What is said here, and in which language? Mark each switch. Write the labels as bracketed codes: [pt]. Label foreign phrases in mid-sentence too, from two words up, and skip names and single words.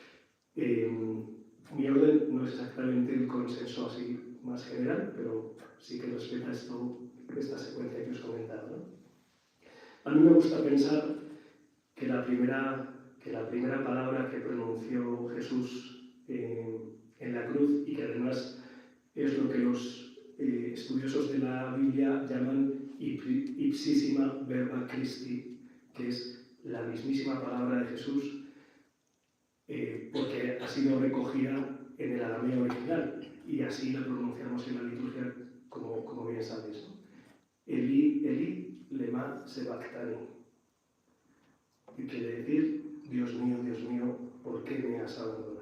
[es] Mi orden no es exactamente el consenso así más general, pero sí que respeta esta secuencia que os he comentado, ¿no? A mí me gusta pensar que la primera palabra que pronunció Jesús en la cruz, y que además es lo que los estudiosos de la Biblia llaman [la] ipsissima verba Christi, [es] que es la mismísima palabra de Jesús, porque ha sido recogida en el arameo original y así la pronunciamos en la liturgia como bien sabéis, ¿no? [arc] Eli, Eli, lema sabactani, [es] que quiere decir Dios mío, ¿por qué me has abandonado?